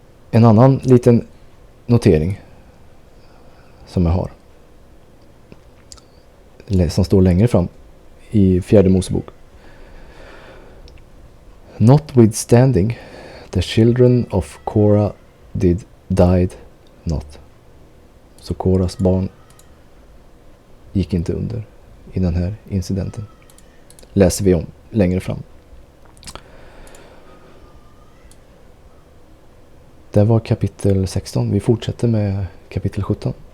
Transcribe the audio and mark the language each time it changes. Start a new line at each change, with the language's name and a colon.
Swedish: En annan liten notering som jag har, som står längre fram i 4:e Mosebok.
English: Notwithstanding, the children of Korah died not.
Swedish: Så Korahs barn gick inte under i den här incidenten. Läser vi om längre fram. Det var kapitel 16. Vi fortsätter med kapitel 17.